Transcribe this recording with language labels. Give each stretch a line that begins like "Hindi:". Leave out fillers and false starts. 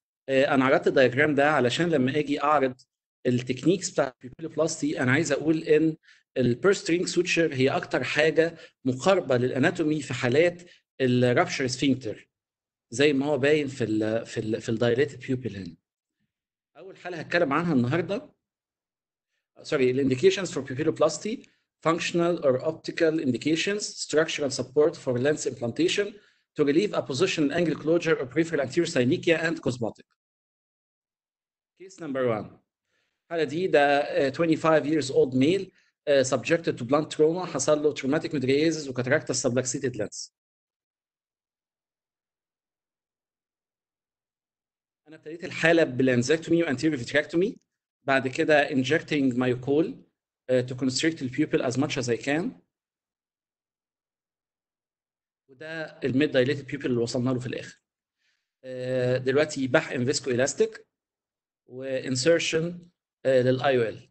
Arabic: انا عرضت الدياجرام ده علشان لما اجي اعرض التكنيكس بتاع البيبيلوبلاستي انا عايز اقول ان البيرسترينج سوتشر هي اكتر حاجه مقاربه للاناتومي في حالات الرابشر سفينكتر زي ما هو باين في الدايليتد بيوبل. هنا اول حاله هتكلم عنها النهارده الانديكيشنز فور
English: pupilloplasty, functional or optical indications, structural support for lens implantation to relieve appositional angle closure or peripheral anterior synechia and cosmetic. Case number 1.
Arabic: الحالة دي ده
English: 25 years old male subjected to blunt trauma
Arabic: حصل له
English: traumatic mydriasis وكاتاراكتا subluxated lens.
Arabic: أنا ابتديت الحالة بالانزكتومي وانتيريور فيتراكتومي، بعد كده
English: injecting myocol to constrict the pupil as much as I can.
Arabic: وده الميد دايليتد بيوبل اللي وصلنا له في الآخر. دلوقتي بحقن فيسكو إلاستيك وانسرشن للاي او ال.